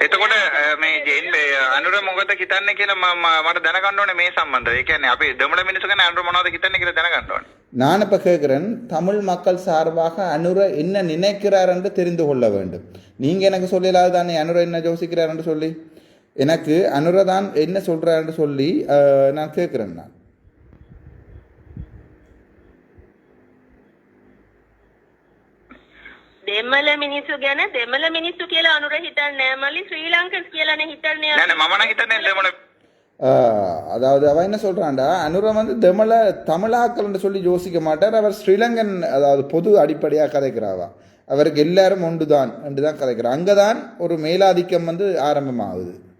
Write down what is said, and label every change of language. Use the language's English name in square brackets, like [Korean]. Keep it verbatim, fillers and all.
[Sinhala] එතකොට මේ අනුර මොකද හිතන්නේ කියලා මම මට දැනගන්න ඕනේ මේ සම්බන්ධව. ඒ කියන්නේ අපි දෙමළ මිනිස්සු ගැන අනුර මොනවද හිතන්නේ කියලා දැනගන්න ඕනේ. [Tamil] நான் இப்ப கேக்குறேன் தமிழ் மக்கள் சார்பாக அனுர என்ன நினைக்கிறார் என்று தெரிந்து கொள்ள வேண்டும். நீங்க எனக்கு சொல்லலாது தானே அனுர என்ன யோசிக்கிறார் என்று சொல்லி எனக்கு அனுர தான் என்ன சொல்றார் என்று சொல்லி நான் கேக்குறேன். நான் [Sinhala] දෙමළ මිනිස්සු ගැන දෙමළ මිනිස්සු කියලා අනුර හිතන්නේ නැහැ මලි ශ්‍රී ලංකන්ස් කියලානේ හිතන්නේ නෑ නෑ මම නම් හිතන්නේ දෙමළ [Tamil] ஆ அதாவது அவன் என்ன சொல்றான்டா அனுர வந்து தமிழ தமிழாக்கள்னு சொல்லி யோசிக்க மாட்டார் அவர் ஸ்ரீலங்கன் அதாவது பொது அடிப்படையாக கதைக்கிறாவா அவருக்கு எல்லாரும் ஒன்றுதான் என்று தான் கதைக்கிறார் அங்கதான் ஒரு மேலாதிக்கம் வந்து ஆரம்பமாகுது